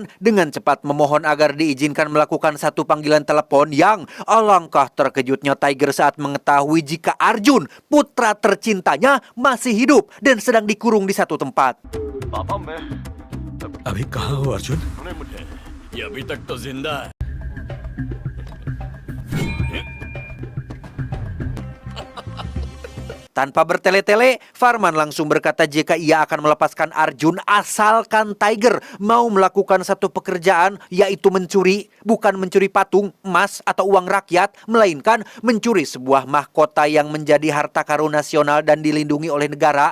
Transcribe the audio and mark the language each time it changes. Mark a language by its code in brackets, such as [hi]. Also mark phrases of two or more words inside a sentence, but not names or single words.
[id] dengan cepat memohon agar diizinkan melakukan satu panggilan telepon yang alangkah terkejutnya Tiger saat mengetahui jika Arjun, putra tercintanya, masih hidup dan sedang dikurung di satu tempat. [hi] पापा मैं अभी कहाँ हो अर्जुन? उन्हें मुझे ये अभी तक तो जिंदा है। [id] Tanpa bertele-tele, Farman langsung berkata jika ia akan melepaskan Arjun asalkan Tiger mau melakukan satu pekerjaan, yaitu mencuri, bukan mencuri patung, emas, atau uang rakyat, melainkan mencuri sebuah mahkota yang menjadi harta karun nasional dan dilindungi oleh negara.